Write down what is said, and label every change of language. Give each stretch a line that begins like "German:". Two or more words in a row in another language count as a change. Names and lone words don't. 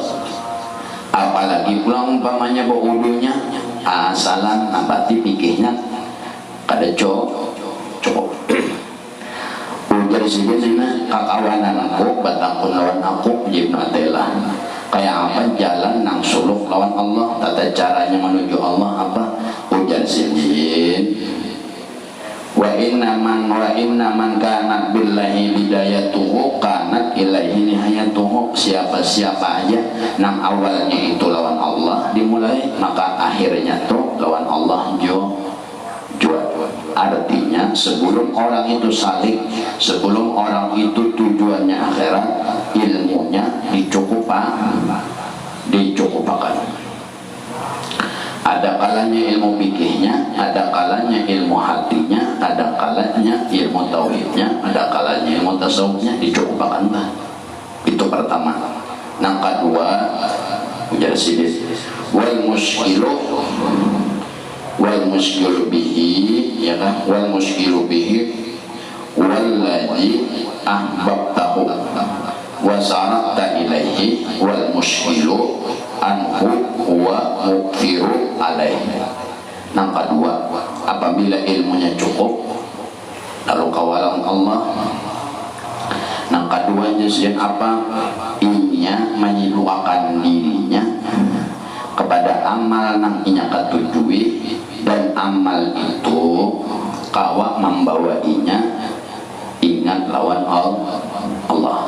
Banjar: Apalagi pulang umpamanya wudunya asalan, berarti pikirnya kada cukup. Ujar sini kakawanan aku batangkun lawan aku Ibnu Athaillah, kayak apa jalan nang suluk lawan Allah, tata caranya menuju Allah apa? Ujar sini
Arabic: وإن من كانت بالله بدايته كانت إليه نهايته.
Banjar: Siapa aja nang awalnya itu lawan Allah dimulai, maka akhirnya tuh lawan Allah juga. Artinya sebelum orang itu salih, sebelum orang itu tujuannya akhirat, ilmunya dicukupakan. Ada kalanya ilmu fikihnya, ada kalanya ilmu hatinya, ada kalanya ilmu tauhidnya, ada kalanya ilmu tasawufnya dicukupkan lah. Itu pertama. Yang kedua, ujar sidis
Arabic: والمشكل به,
Banjar: ya kan?
Arabic: والمشكل به الذي أحببته وسرت إليه والمشكل عنه هو مغفر عليه.
Banjar: Yang kedua, apabila ilmunya cukup lalu kawalan Allah. Yang keduanya sih apa? Inya menyibukkan dirinya kepada amal nang inya ketujui, dan amal itu kawa membawa inya ingat lawan Allah.